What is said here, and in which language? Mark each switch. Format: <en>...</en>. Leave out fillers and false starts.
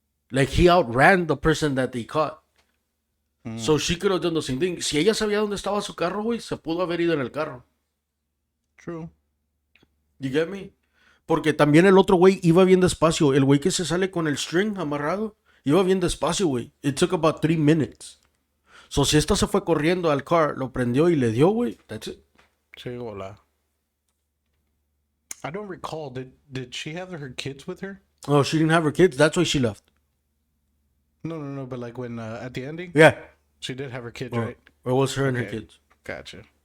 <en>Like he outran the person that they caught. Mm. So she could have done the same thing.</en> <es>Si ella sabía dónde estaba su carro, güey, se pudo haber ido en el carro.</es> <en>True. You get me?</en> <es>Porque también el otro güey iba bien despacio. El güey que se sale con el string amarrado, iba bien despacio, güey.</es> <en>It took about 3 minutes. So</en> <es>si esta se fue corriendo al car, lo prendió y le dio, güey.</es> <en>That's it.</en> <es>Sí, hola.</es> <en>I don't recall. Did she have her kids with her? Oh, she didn't have her kids. That's why she left. No. But like when at the ending, Yeah. she did have her kids, Or, right? or was her and her Okay. kids. Gotcha.</en>